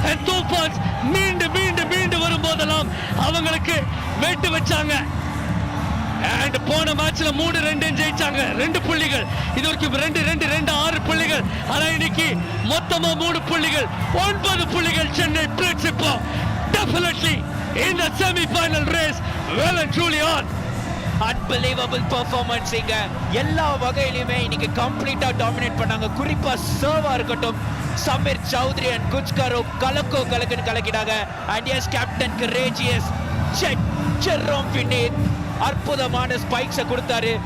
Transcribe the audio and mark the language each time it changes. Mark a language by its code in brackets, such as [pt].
[ta] தூஃபான்ஸ் மீண்டு மீண்டு மீண்டு வரும்போதெல்லாம் அவங்களுக்கு வெட்டு வச்சாங்க. அண்ட் போன மேட்ச்ல 3-2 ஜெயிச்சாங்க, 2 புள்ளிகள். இது வரைக்கும் 2-2-2 6 புள்ளிகள். ஆனா இன்னைக்கு மொத்தமா 3 புள்ளிகள், 9 புள்ளிகள் சென்னை பிளிட்ஸ். இப்போ definitely [en] in the semi-final race, well and truly on. [ta] Unbelievable performance இங்க. எல்லா வகையிலுமே இன்னைக்கு கம்ப்ளீட்டா டாமினேட் பண்ணாங்க. குறிப்பா சர்வா இருக்கட்டும், Sameer Chowdhury and குச்காரோ கலக்குன்னு கலக்கிட்டாங்க. And S captain courageous Jerome Vineeth அற்புதமான ஸ்பைக்ஸை கொடுத்தாரு.